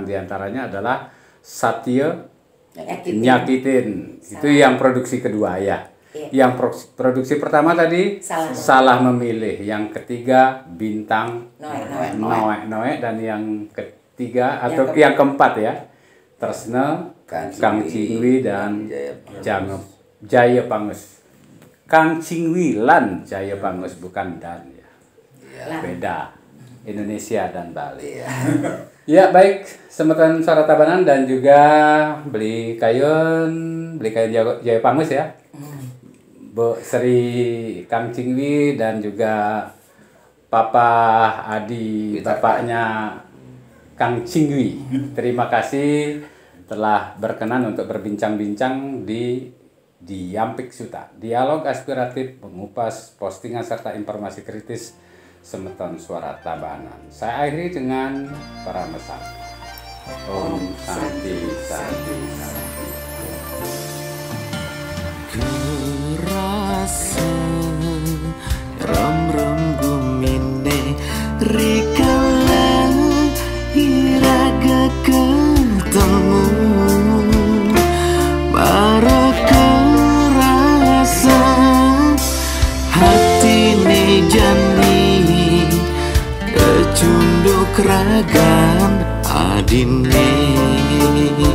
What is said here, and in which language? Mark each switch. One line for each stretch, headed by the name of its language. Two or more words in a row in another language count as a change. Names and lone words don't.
Indonesian: Di antaranya adalah Satya Nyakitin. Itu yang produksi kedua ya. Yang produksi pertama tadi Salah Memilih. Yang ketiga Bintang Noe. Dan yang ketiga atau yang keempat ya, Tresna Kang Cingwi dan Jaya Pangus. Kang Cingwi lan Jaya Pangus, bukan dan ya. Beda. Indonesia dan Bali. Ya, baik, Semeton Suara Tabanan dan juga beli kain Jaya Pangus ya. Bu Sri Kang Cingwi dan juga Papa Adi, bapaknya Kang Cingwi. Terima kasih telah berkenan untuk berbincang-bincang di Yampik Suta. Dialog aspiratif, mengupas postingan serta informasi kritis Semeton Suara Tabanan.
Sanskrit: Saya akhiri dengan para mesan. Om Santi Santi Santi.
Balinese: Kerasa ram gumine rikala iraga ketemu bara kerasa hati ni jani kecunduk ragam adine.